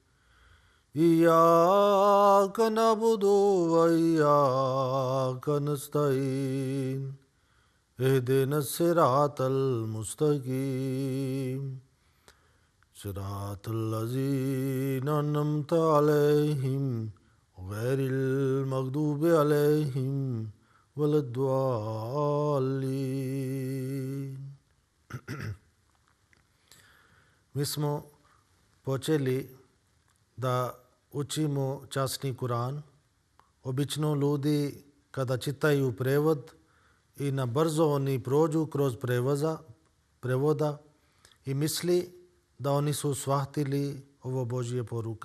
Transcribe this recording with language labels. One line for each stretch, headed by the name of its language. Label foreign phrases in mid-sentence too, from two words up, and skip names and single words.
Arabic: إياك نعبد وإياك نستعين اهدنا الصراط المستقيم صراط الذين أنعمت عليهم غير المغضوب عليهم ولا الضالين.
Bosnian: Mi smo počeli da učimo časni Kur'an. Obično ljudi kada čitaju prevod i na brzo oni prođu kroz prevoda i misli da oni su shvatili ovo Božje poruka.